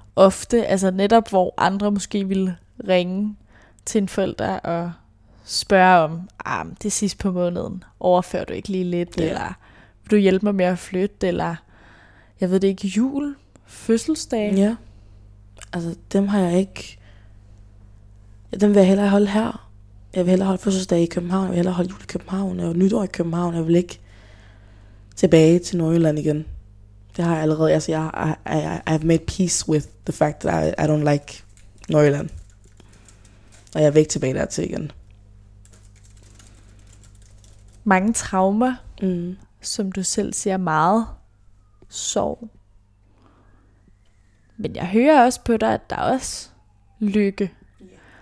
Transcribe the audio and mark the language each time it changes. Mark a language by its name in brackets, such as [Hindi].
[Danish] Ofte, altså netop, hvor andre måske vil ringe til en forælder og spørge om, ah, det sidste på måneden, overfører du ikke lige lidt, yeah, eller vil du hjælpe mig med at flytte, eller jeg ved det ikke, jul, fødselsdag. Ja, yeah, altså dem har jeg ikke, dem vil jeg hellere holde her. Jeg vil hellere holde fødselsdag i København, jeg vil hellere holde jul i København, og nytår i København, jeg vil ikke tilbage til Nordjylland igen. Det har jeg allerede, altså jeg [English] I've made peace with the fact that I don't like Nordjylland. [Danish] Og jeg vil ikke tilbage der til igen. Mange traumer, som du selv siger, meget sorg. Men jeg hører også på dig, at der er også lykke. Yeah.